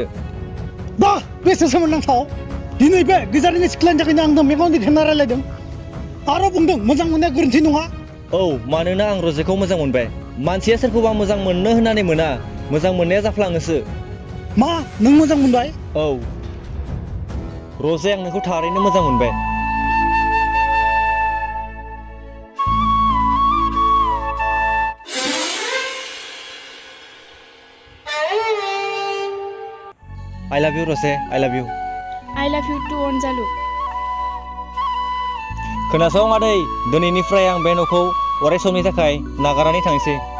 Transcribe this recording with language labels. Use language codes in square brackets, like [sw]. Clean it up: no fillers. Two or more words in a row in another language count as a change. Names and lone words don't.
[brx] बा बेसे सोमोनांथाव दिनै बे गोजाननि सिख्लानि थाखायनो आं मेगन दिखांना रायलायदों आरो बुंदों मोजां मोननाया गोरोन्थि नङा औ मानोना आं रजेखौ मोजां मोनबाय मानसिया सोरखौबा मोजां मोननो होननानै मोना मोजां मोननाया जाफ्लाङोसो मा नों मोजां मोनबाय औ रजे आं नोंखौ थारैनो मोजां मोनबाय [en] I love you, Rose. I love you. I love you too, अनजालु। [brx] खोनासं आदै, दिनैनिफ्राय आं बे न'खौ अराय समनि थाखाय नागारनानै थांसै।